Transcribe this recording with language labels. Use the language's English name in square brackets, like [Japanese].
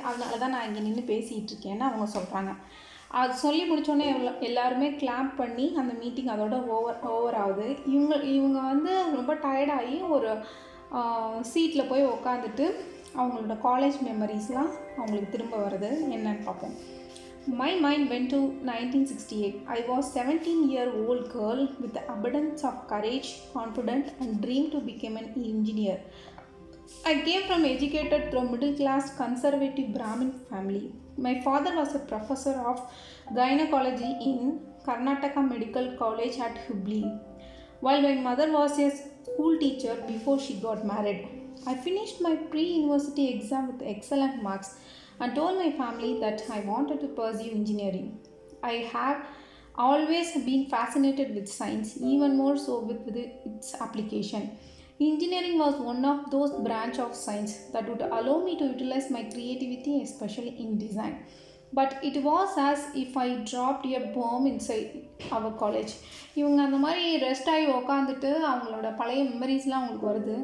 [Tamil] அதனால தான் நான் இங்கே நின்று பேசிகிட்டு இருக்கேன்னு அவங்க சொல்கிறாங்க. அது சொல்லி முடித்தோடனே எல்லாருமே கிளாப் பண்ணி அந்த மீட்டிங் அதோட ஓவர் ஆகுது. இவங்க வந்து ரொம்ப டயர்டாகி ஒரு சீட்டில் போய் உக்காந்துட்டு அவங்களோட காலேஜ் மெமரிஸ்லாம் அவங்களுக்கு திரும்ப வருது. என்னன்னு பார்ப்போம். [English] My mind went to 1968. I was 17-year-old girl with the abundance of courage, confidence and dream to become an engineer. I came from educated through middle-class conservative Brahmin family. My father was a professor of gynecology in Karnataka Medical College at Hubli, while my mother was a school teacher before she got married. I finished my pre-university exam with excellent marks and told my family that I wanted to pursue engineering. I have always been fascinated with science, even more so with its application. Engineering was one of those branches of science that would allow me to utilize my creativity, especially in design. But it was as if I dropped a bomb inside our college. [Tamil] இவங்க அந்த மாதிரி rest ஆகி உக்காந்துட்டு அவங்களோட பழைய மெமரிஸ்லாம் அவங்களுக்கு வருது.